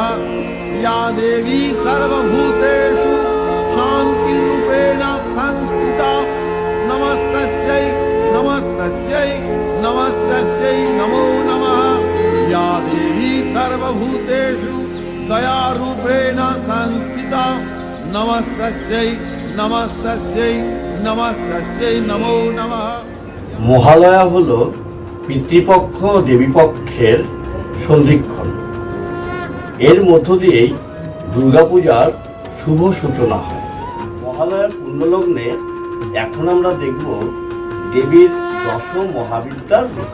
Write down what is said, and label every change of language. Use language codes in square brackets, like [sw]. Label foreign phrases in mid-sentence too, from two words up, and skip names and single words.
[sa] या देवी सर्वभूतेषु शान्तिरूपेण संस्थिता नमस्तस्यै नमस्तस्यै नमस्तस्यै नमो नमः। या देवी सर्वभूतेषु दयारूपेण संस्थिता नमस्तस्यै नमस्तस्यै नमस्तस्यै नमो नमः। [bn] মহালয়া হলো পিতৃপক্ষ দেবীপক্ষের সন্ধিক্ষণ। এর মধ্য দিয়েই দুর্গাপূজার শুভ সূচনা হয়। মহালয়ার পুণ্যলগ্নে এখন আমরা দেখব দেবীর দশ মহাবিদ্যার রূপ।